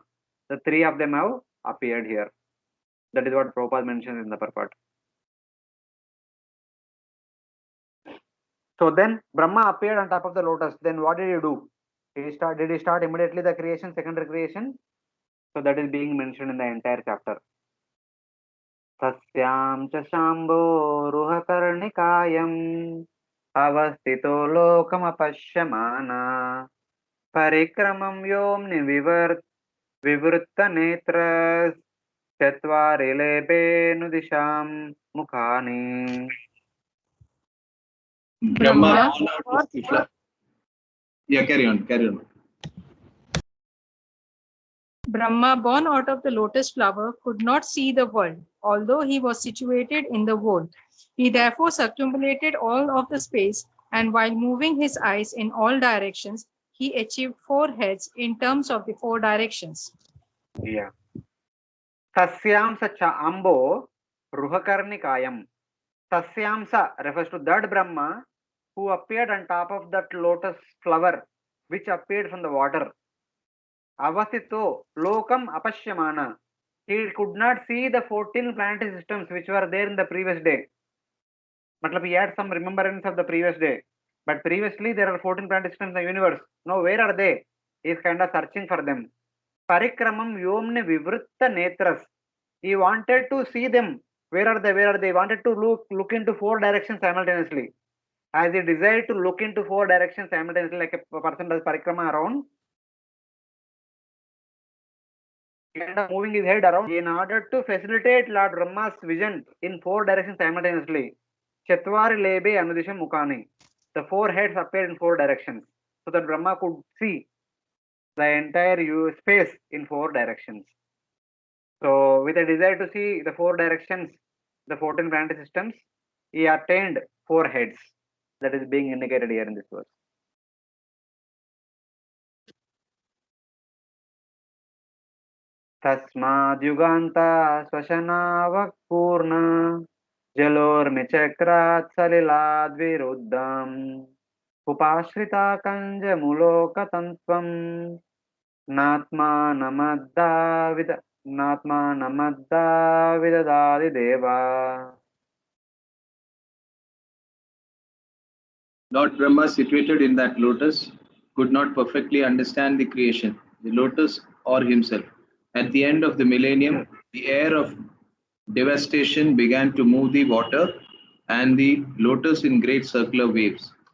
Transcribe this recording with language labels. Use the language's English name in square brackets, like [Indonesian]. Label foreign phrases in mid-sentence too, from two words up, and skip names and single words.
[English] The three of them have appeared here. That is what Prabhupada mentions in the purport. So then Brahma appeared on top of the lotus. Then what did he do? Did he start immediately the creation, secondary creation? So that is being mentioned in the entire chapter. [Sanskrit] Sasyam cha shambho ruhakarnikayam avastito lokamapashyamana parikramam yomni vivritta netras chatvari lebe nudisham mukhani. [English] Brahma, Yeah, carry on. Brahma, born out of the lotus flower, could not see the world, although he was situated in the world. He therefore circumambulated all of the space, and while moving his eyes in all directions, he achieved 4 heads in terms of the 4 directions. Yeah. [Sanskrit] Sasyamsa cha ambo ruhakarnikayam. [English] Sasyamsa refers to that Brahma who appeared on top of that lotus flower, which appeared from the water. [Sanskrit] Avasito lokam apashyamana. [English] He could not see the 14 planetary systems which were there in the previous day. Matlab, he had some remembrance of the previous day. But previously there are 14 planetary systems in the universe. Now where are they? He is kind of searching for them. [Sanskrit] Parikramam yomne vivritta netras. [English] He wanted to see them. Where are they? He wanted to look into 4 directions simultaneously. As he desired to look into 4 directions simultaneously, like a person does parikrama around, he ended up moving his head around in order to facilitate Lord Brahma's vision in 4 directions simultaneously. [Sanskrit] Chatvari lebe anudisham mukhani. [English] The 4 heads appeared in 4 directions, so that Brahma could see the entire space in 4 directions. So, with a desire to see the 4 directions, the 14 planetary systems, he attained 4 heads. That is being indicated here in this verse. [Sanskrit] Tasmadyuganta swashanavakpurna jalormichakrat salilad upashrita kanja mulokatantvam natma namadda vidadadi deva. [English] Lord Brahma, situated in that lotus, could not perfectly understand the creation, the lotus or himself. At the end of the millennium, the air of devastation began to move the water and the lotus in great circular waves.